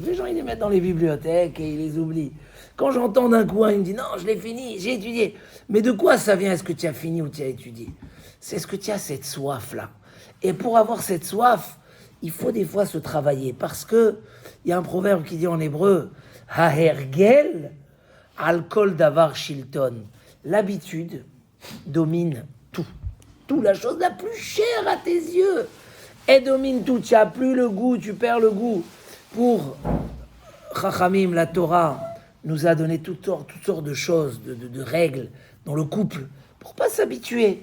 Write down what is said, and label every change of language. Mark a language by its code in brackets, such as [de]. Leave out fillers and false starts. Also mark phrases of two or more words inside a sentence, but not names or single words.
[fr] Les gens, ils les mettent dans les bibliothèques et ils les oublient. Quand j'entends d'un coup, il me dit, non, je l'ai fini, j'ai étudié. Mais de quoi ça vient? Est-ce que tu as fini ou tu as étudié? C'est ce que tu as cette soif-là. Et pour avoir cette soif, il faut des fois se travailler. Parce que il y a un proverbe qui dit en hébreu, [he] ההרגל, על כל דבר שלטון. [fr] L'habitude domine tout. Tout, la chose la plus chère à tes yeux. Elle domine tout. Tu n'as plus le goût, tu perds le goût. Pour Chachamim, la Torah nous a donné toutes sortes de choses, de règles dans le couple, pour pas s'habituer.